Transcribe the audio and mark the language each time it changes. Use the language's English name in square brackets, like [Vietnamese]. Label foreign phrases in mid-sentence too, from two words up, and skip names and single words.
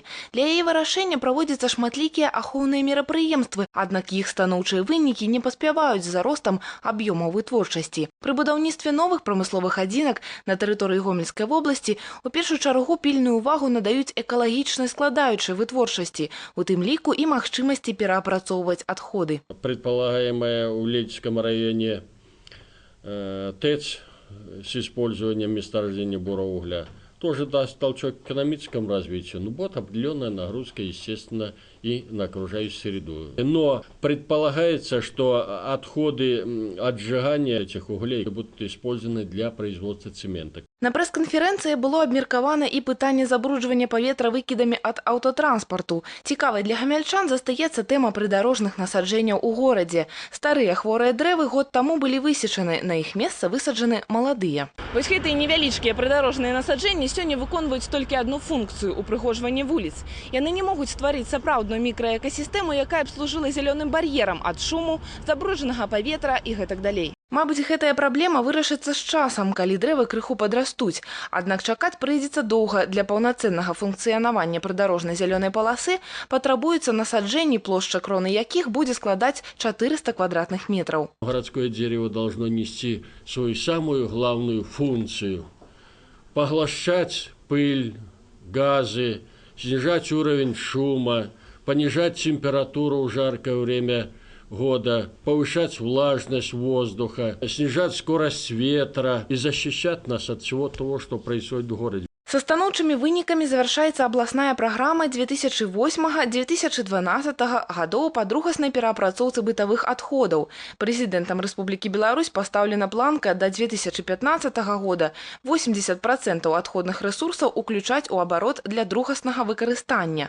[Belarusian] Для яе вырашэння праводзяцца шматлікія ахоўныя мерапрыемствы, аднак іх станоўчыя вынікі не паспяваюць за ростам аб'ёмаў вытворчасці. Пры будаўніцтве новых прамысловых адзінак на тэрыторыі Гомельскай вобласці у першую чаргу пільную ўвагу надаюць экалагічнай складаючай вытворчасці, у тым ліку і магчымасці пераапрацоўваць адходы. [Russian] Предполагаемая в Лельчинском районе ТЭЦ с использованием месторождения бура-угля тоже даст толчок к экономическому развитию, но будет определенная нагрузка, естественно, и на окружающую среду. Но предполагается, что отходы от сжигания этих углей будут использованы для производства цемента. [Belarusian] На прэс-канферэнцыі было абмеркавана і пытанне забруджвання паветра выкідамі ад аўтатранспарту. Цікавай для гамяльчан застаецца тэма прыдарожных насаджэнняў у горадзе. Старыя хворыя дрэвы год таму былі высечаны, на іх месца высаджаны маладыя. Вось гэтыя невялічкія прыдарожныя насаджэнні сёння выконваюць толькі адну функцыю – упрыгожванне вуліц. Яны не могуць стварыць сапраўдную мікраэкасістэму, якая б служыла зялёным бар'ерам ад шуму, забруджанага паветра і гэтак далей. Мабыць, гэтая праблема вырашыцца з часам, калі дрэвы крыху падрастуць. Аднак чакаць прыйдзецца доўга. Для паўнацэннага функцыянавання прыдарожнай зялёнай паласы патрабуецца насаджэнні, плошча кроны якіх будзе складаць 400 [Russian] квадратных метров. Городское дерево должно нести свою самую главную функцию – поглощать пыль, газы, снижать уровень шума, понижать температуру в жаркое время года, повышать влажность воздуха, снижать скорость ветра и защищать нас от всего того, что происходит в городе. [Belarusian] Са станоўчымі вынікамі завяршаецца абласная праграма 2008-2012 гадоў па другаснай пераапрацоўцы бытавых адходаў. Прэзідэнтам Рэспублікі Беларусь пастаўлена планка да 2015 года 80% адходных рэсурсаў уключаць у абарот для другаснага выкарыстання.